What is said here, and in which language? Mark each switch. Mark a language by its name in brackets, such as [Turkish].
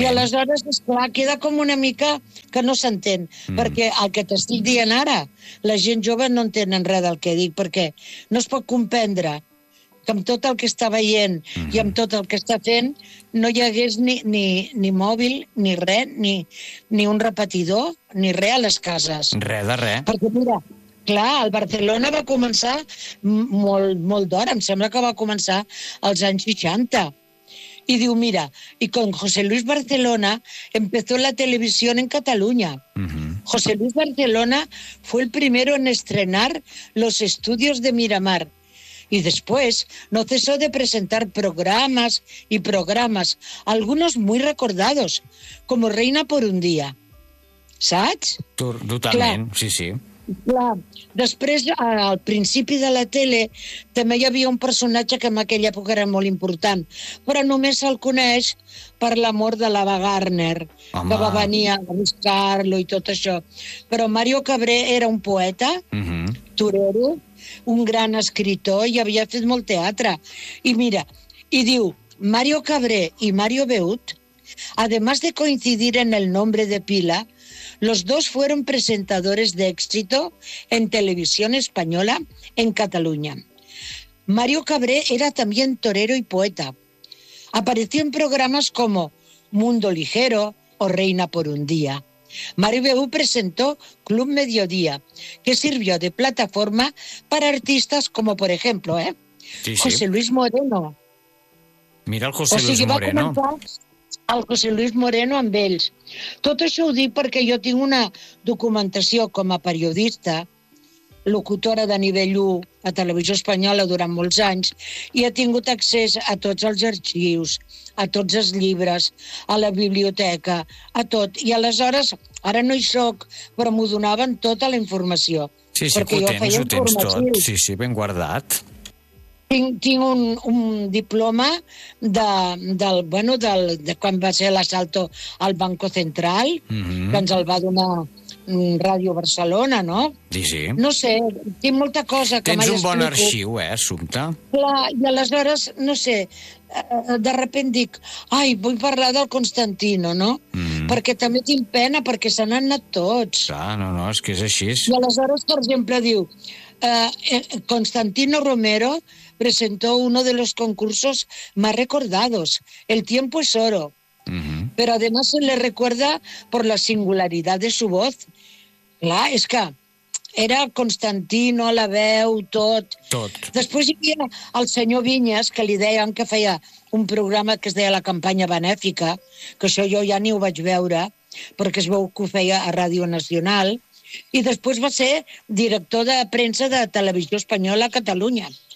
[Catalan] I aleshores, esclar, queda com una mica que no s'entén, perquè el que t'estic dient ara, la gent jove no entenen res del que dic, perquè no es pot comprendre que amb tot el que està veient i amb tot el que està fent no hi hagués ni mòbil, ni res, ni un repetidor, ni res a les cases. Res de res. Perquè mira, clar, el Barcelona va començar molt d'hora, em sembla que va començar als anys 60. [Spanish] Y digo, mira, y con José Luis Barcelona empezó la televisión en Cataluña. José Luis Barcelona fue el primero en estrenar los estudios de Miramar. Y después no cesó de presentar programas y programas, algunos muy recordados, como Reina por un día. [Catalan] ¿Saps? Totalment, sí, sí. Clar, després, al principi de la tele, també hi havia un personatge que en aquella època era molt important, però només se'l coneix per l'amor de l'Ava Gardner, home, que va venir a buscar-lo i tot això. Però Mario Cabré era un poeta, torero, un gran escriptor, i havia fet molt teatre. I mira, i diu, [Spanish] Mario Cabré i Mario Beut, además de coincidir en el nombre de pila, los dos fueron presentadores de éxito en Televisión Española en Cataluña. Mario Cabré era también torero y poeta. Apareció en programas como Mundo Ligero o Reina por un Día. Mario Beut presentó Club Mediodía, que sirvió de plataforma para artistas como, por ejemplo, José Luis Moreno. [Catalan] Mira el José Luis Moreno. El José Luis Moreno amb ells. Tot això ho dic perquè jo tinc una documentació com a periodista, locutora de nivell 1 a Televisió Espanyola durant molts anys, i he tingut accés a tots els arxius, a tots els llibres, a la biblioteca, a tot. I aleshores, ara no hi soc, però m'ho donaven tota la informació. Sí, sí, que ho tens, ho tens tot. Sí, sí, ben guardat. Tinc un diploma de quan va ser l'assalto al Banco Central, que ens el va donar Ràdio Barcelona, no? Sí, sí. No sé, tinc molta cosa que m'explico. Tens un bon arxiu, Assumpta. Clar, i aleshores, no sé, de sobte dic, ai, vull parlar del Constantino, no? Perquè també tinc pena, perquè se n'han anat tots. Clar, no, és que és així. I aleshores, per exemple, diu, [Spanish] Constantino Romero presentó uno de los concursos más recordados, El Tiempo es Oro. Pero además se le recuerda por la singularidad de su voz. [Catalan] Clar, és que era Constantino, la veu, tot. Tot. Després hi havia el senyor Vinyes, que li deien que feia un programa que es deia La Campanya Benèfica, que això jo ja ni ho vaig veure, perquè es veu que ho feia a Ràdio Nacional. I després va ser director de premsa de Televisió Espanyola a Catalunya.